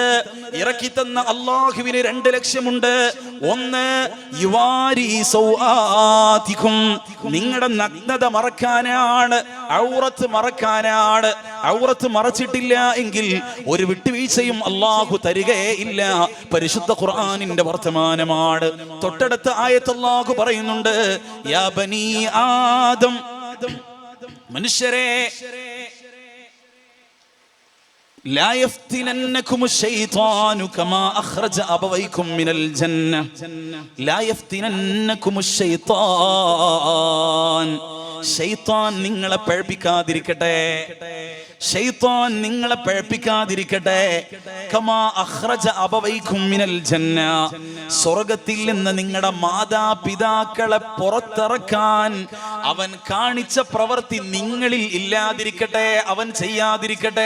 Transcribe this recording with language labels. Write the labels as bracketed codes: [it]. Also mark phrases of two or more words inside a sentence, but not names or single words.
[ml] ഇറക്കി തന്ന അല്ലാഹുവിന് 2 ലക്ഷ്യമുണ്ട്. ഒന്ന്, [ar] يواري سوآتكم, [ml] നിങ്ങളുടെ നഗ്നത മറക്കാനാണ്, ഔറത്ത് മറക്കാനാണ്. ഔറത്ത് മറച്ചിട്ടില്ല എങ്കിൽ ഒരു വിട്ടുവീഴ്ചയും അല്ലാഹു തരികയേ ഇല്ല. പരിശുദ്ധ ഖുർആനിന്റെ വർത്തമാനമാണ്. തൊട്ടടുത്ത ആയത്ത് അല്ലാഹു പറയുന്നുണ്ട്, [ar] يا بني آدم, [ml] മനുഷ്യരെ, [ar] لا يفتننكم الشيطان كما أخرج أبويكم من الجنة. لا يفتننكم الشيطان, [ml] ശൈത്താൻ നിങ്ങളെ പഴപ്പിക്കാതിരിക്കട്ടെ. ശൈത്താൻ നിങ്ങളെ പഴപ്പിക്കാതിരിക്കട്ടെ. [ar] كما أخرج أبويكم من الجنة, [ml] സ്വർഗ്ഗത്തിൽ നിന്ന് നിങ്ങളുടെ മാതാപിതാക്കളെ പുറത്തിറക്കാൻ അവൻ കാണിച്ച പ്രവൃത്തി നിങ്ങളിൽ ഇല്ലാതിരിക്കട്ടെ, അവൻ ചെയ്യാതിരിക്കട്ടെ.